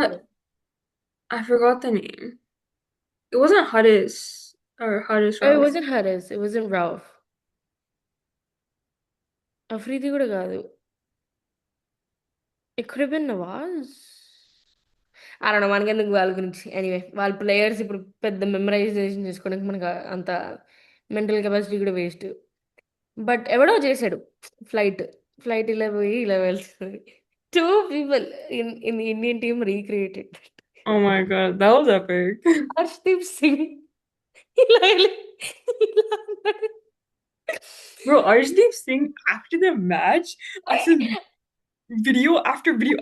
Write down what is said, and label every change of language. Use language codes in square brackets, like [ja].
[en] batsman. I forgot the name. It wasn't Haris or Haris Oh, it Rauf. wasn't Haris. It wasn't Ralph. [te] Afridi కూడా కాదు. [en] It could have been Nawaz. I don't know. [te] మనకెందుకు వాళ్ళ గురించి. Anyway, వాళ్ళ players ఇప్పుడు పెద్ద memorisation చేసుకోవడానికి మనకు అంత మెంటల్ కెపాసిటీ కూడా వేస్ట్. బట్ ఎవడో చేశాడు ఫ్లైట్. ఫ్లైట్ ఇలా పోయి ఇలా వెళ్తుంది. [en] 2 people in the Indian team recreated. Oh my God, that was epic. [te] Harshdeep Singh ఇలా వెళ్ళి ఇలా అన్నాడు. [en] Bro, Arshdeep Singh after the match, I said video after video.